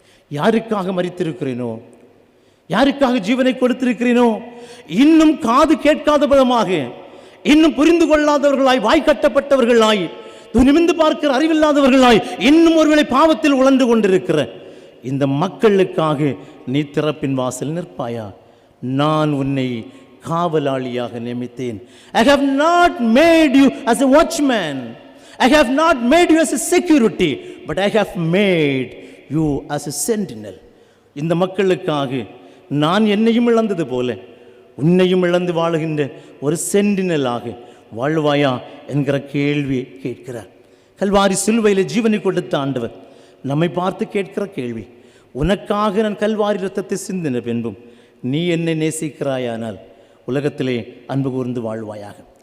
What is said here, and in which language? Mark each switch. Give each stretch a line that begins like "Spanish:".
Tamil: யாருக்காக மரித்திருக்கிறேனோ, யாருக்காக ஜீவனை கொடுத்திருக்கிறேனோ, இன்னும் காது கேட்காத விதமாக, இன்னும் புரிந்து கொள்ளாதவர்களாய், வாய் கட்டப்பட்டவர்களாய், நிமிந்து பார்க்கிற அறிவில்லாதவர்களாய், இன்னும் ஒருவேளை பாவத்தில் உழந்து கொண்டிருக்கிற இந்த மக்களுக்காக நீ திறப்பின் வாசல் நிற்பாயா? நான் உன்னை காவலாளியாக நியமித்தேன்.
English: I have not made you as a watchman. I have not made you as a security, but I have made you as a sentinel.
Tamil: இந்த மக்களுக்காக நான் என்னையும் இழந்தது போல உன்னையும் இழந்து வாழுகின்ற ஒரு சென்டினலாக வாழ்வாயா என்கிற கேள்வி கேட்கிறார். கல்வாரி சிலுவையில் ஜீவனை கொடுத்த ஆண்டவர் நம்மை பார்த்து கேட்கிற கேள்வி, உனக்காக நான் கல்வாரி இரத்தத்தை சிந்தின பின்பும் நீ என்னை நேசிக்கிறாயானால் உலகத்திலே அன்பு கூர்ந்து வாழ்வாயாக.